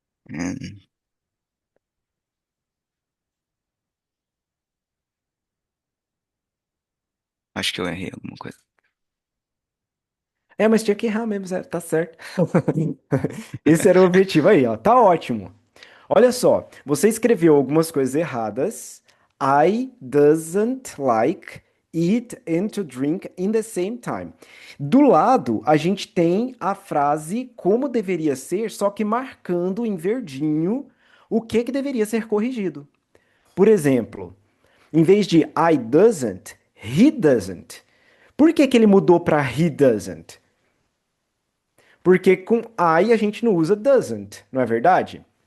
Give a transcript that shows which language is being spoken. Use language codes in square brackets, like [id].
[pt] Hum, acho que eu errei alguma coisa. É, mas tinha que errar mesmo, Zé, tá certo. Esse era o objetivo aí, ó. Tá ótimo. Olha só, você escreveu algumas coisas erradas. [en] I doesn't like eat and to drink in the same time. [pt] Do lado, a gente tem a frase como deveria ser, só que marcando em verdinho o que que deveria ser corrigido. Por exemplo, em vez de I doesn't, he doesn't. Por que que ele mudou para he doesn't? Porque com I a gente não usa doesn't, não é verdade?